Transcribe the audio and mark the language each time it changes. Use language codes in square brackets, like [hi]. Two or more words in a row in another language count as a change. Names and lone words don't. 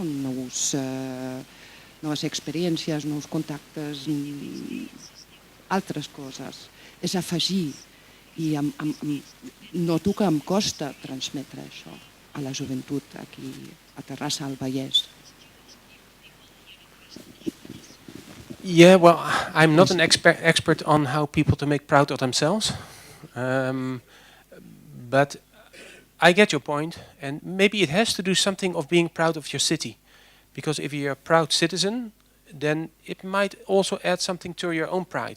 [ca] Noves experiències, nous contactes, altres coses. És afegir, i noto que em costa transmetre això a la joventut aquí a Terrassa, al Vallès. [en] Yeah, well, I'm not an expert on how people to make proud of themselves, but I get your point, and maybe it has to do something of being proud of your city, because if you're a proud citizen, then it might also add something to your own pride.